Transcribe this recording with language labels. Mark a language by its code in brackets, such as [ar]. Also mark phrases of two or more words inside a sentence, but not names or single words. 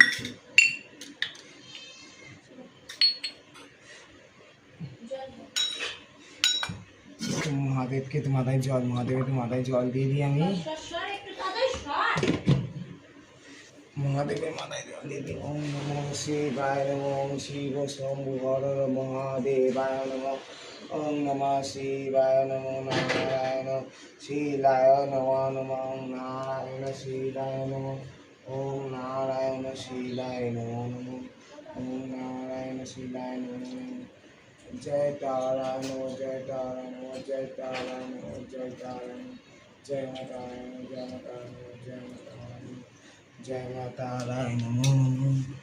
[bn] মহাদেবকে তো মাথায় জল, মহাদেবের তো মাথায় জল দিয়ে দিই আমি, মহাদেবের মাথায় জল দিয়ে দিই। [sa] ওম নমঃ শিবায় নমঃ, ওম শিব শম্ভু হর মহাদেবায় নমঃ, ওম নমঃ শিবায় নমঃ, নারায়ণ শিলায় নমঃ নমঃ, নারায়ণ শিলায় নমঃ, ওম নারায়ণ শিলায় নমঃ নমঃ, ওম নারায়ণ শিলায় নমঃ। জয় তারায়ণ জয় তারায়ণ জয় তারায়ণ জয় তারায়ণ, জয় মাতা জয় মাতা জয় মাতা জয় মাতা রায় নমঃ নমঃ।